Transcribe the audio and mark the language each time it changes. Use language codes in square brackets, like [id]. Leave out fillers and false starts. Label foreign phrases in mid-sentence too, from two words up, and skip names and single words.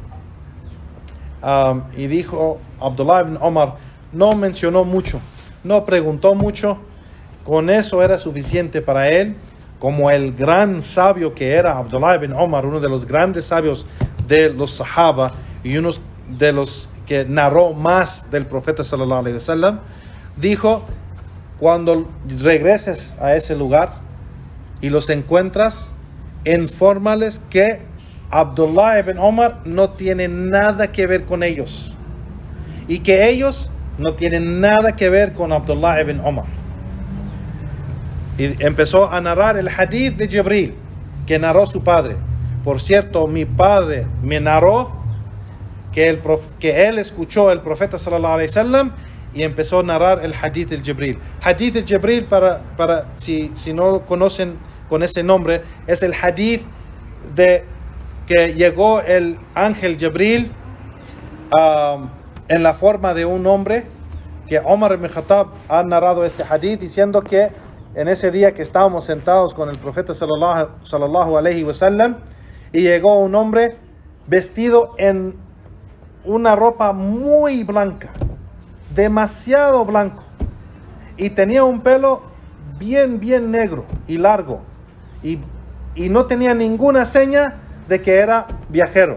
[es] Y dijo Abdullah ibn Umar, no mencionó mucho, no preguntó mucho, con eso era suficiente para él, como el gran sabio que era Abdullah ibn Umar, uno de los grandes sabios de los Sahaba y uno de los que narró más del profeta [ar] صلى الله عليه وسلم. [es] Dijo: cuando regreses a ese lugar y los encuentras, infórmales que Abdullah ibn Umar no tiene nada que ver con ellos, y que ellos no tienen nada que ver con Abdullah ibn Umar. Y empezó a narrar el hadith de Jibril que narró su padre. Por cierto, mi padre me narró que él escuchó el profeta [ar] صلى الله عليه وسلم, [es] y empezó a narrar el hadith de Jibril. Hadith de Jibril, para si no lo conocen con ese nombre, es el hadith de que llegó el ángel Jibril en la forma de un hombre, que Omar ibn Khattab ha narrado este hadith diciendo que en ese día que estábamos sentados con el profeta [ar] صلى الله عليه وسلم, [es] y llegó un hombre vestido en una ropa muy blanca, demasiado blanco, y tenía un pelo bien negro y largo, y no tenía ninguna seña de que era viajero.